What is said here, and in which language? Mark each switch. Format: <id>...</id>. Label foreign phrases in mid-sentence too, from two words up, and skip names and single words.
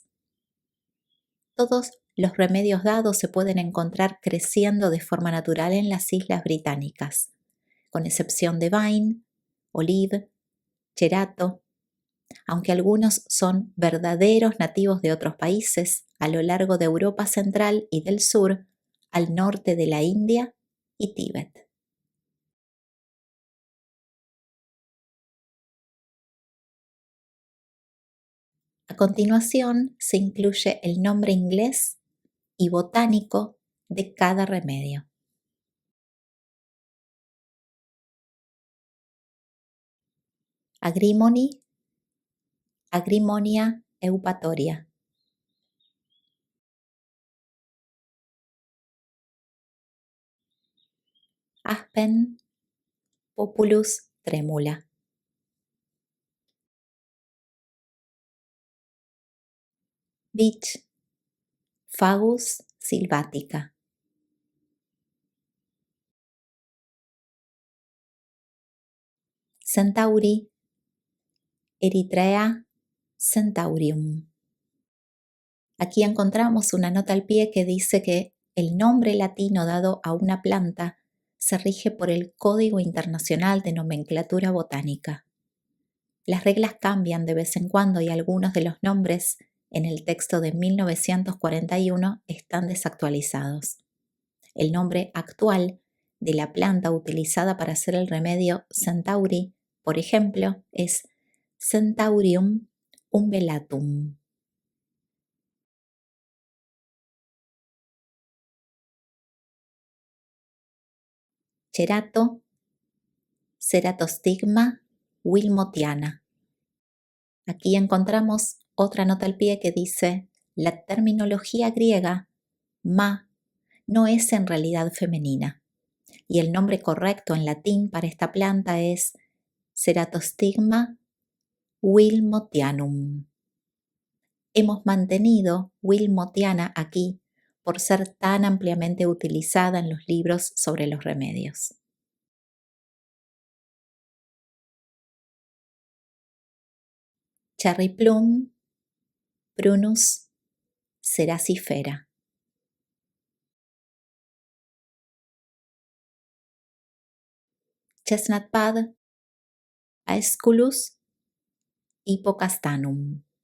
<es>Todos los remedios dados se pueden encontrar creciendo de forma natural en las islas británicas, con excepción de Vine, Olive, Cerato, aunque algunos son verdaderos nativos de otros países, a lo largo de Europa Central y del Sur, al norte de la India y Tíbet. A continuación se incluye el nombre inglés y botánico de cada remedio.</es> <la>Agrimony, Agrimonia eupatoria. Aspen, Populus tremula. Beech, Fagus sylvatica. Centauri, Eritrea centaurium.</la> <es>Aquí encontramos una nota al pie que dice que el nombre latino dado a una planta se rige por el Código Internacional de Nomenclatura Botánica. Las reglas cambian de vez en cuando y algunos de los nombres en el texto de 1941 están desactualizados. El nombre actual de la planta utilizada para hacer el remedio Centauri, por ejemplo, es</es> <la>Centaurium umbellatum. Cerato, Ceratostigma wilmotiana.</la> <es>Aquí encontramos otra nota al pie que dice: la terminología griega ma no es en realidad femenina y el nombre correcto en latín para esta planta es</es> <la>Ceratostigma wilmotianum.</la> <es>Hemos mantenido wilmotiana aquí por ser tan ampliamente utilizada en los libros sobre los remedios.</es> <en>Cherry plum,</en> <es>Prunus ceracifera.</es> <en>Chestnut bud,</en> <es>Aesculus hippocastanum.</es>